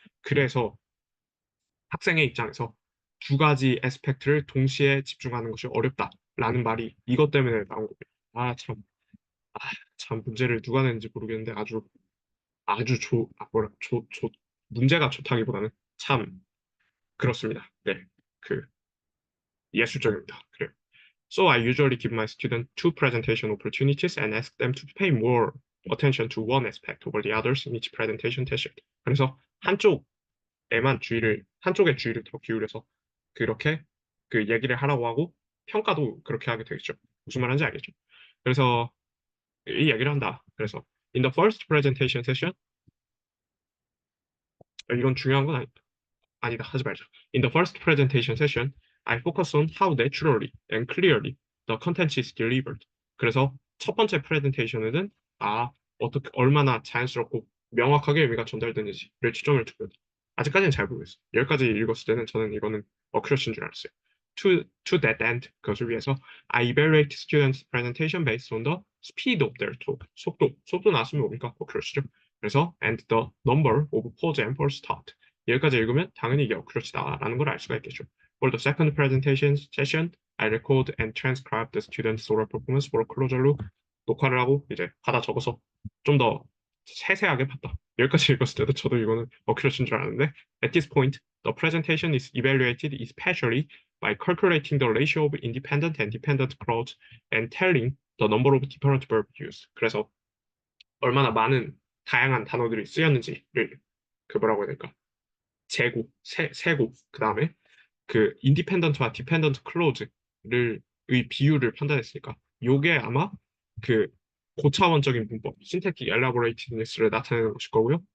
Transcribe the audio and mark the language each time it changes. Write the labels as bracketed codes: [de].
[ko] 그래서 학생의 입장에서 두 가지 에스펙트를 동시에 집중하는 것이 어렵다라는 말이 이것 때문에 나온 겁니다. 아, 참, 아, 참 문제를 누가 냈는지 모르겠는데 아주 문제가 좋다기보다는 참 그렇습니다. 네, 그 예술적입니다. 그래요. [en] So I usually give my students two presentation opportunities and ask them to pay more attention to one aspect over the others in each presentation session. [ko] 그래서 한쪽에 주의를 더 기울여서 그렇게 그 얘기를 하라고 하고 평가도 그렇게 하게 되겠죠. 무슨 말인지 알겠죠? 그래서 이 얘기를 한다. 그래서 [en] in the first presentation session, [ko] 이건 중요한 건 아니다. 하지 말자. [en] In the first presentation session, I focus on how naturally and clearly the content is delivered. [ko] 그래서 첫 번째 프레젠테이션에는 어떻게 얼마나 자연스럽고 명확하게 의미가 전달되는지를 초점을 두고 아직까지는 잘 모르겠어요. 여기까지 읽었을 때는 저는 이거는 어크러쉬인 줄 알았어요. [en] To that end, [ko] 그것을 위해서 [en] I evaluate students' presentation based on the speed of their talk. [ko] 속도 나왔으면 뭡니까? 어크러쉬죠. 그래서 [en] and the number of pause and false start. [ko] 여기까지 읽으면 당연히 이게 어크러쉬다라는 걸 알 수가 있겠죠. [en] For the second presentation session, I record and transcribe the students' oral performance for closer로 [ko] 녹화를 하고 이제 받아 적어서 좀 더 세세하게 봤다. 여기까지 읽었을 때도 저도 이거는 어크러쉬인 줄 알았는데 [en] at this point, the presentation is evaluated especially by calculating the ratio of independent and dependent clause and telling the number of different verb use. [ko] 그래서 얼마나 많은 다양한 단어들이 쓰였는지를 뭐라고 해야 될까? 세고 그 다음에 그 인디펜던트와 디펜던트 클로즈를 의 비율을 판단했으니까 요게 아마 그 고차원적인 문법, 신택틱 엘라보레이티니스를 나타내는 것일 거고요.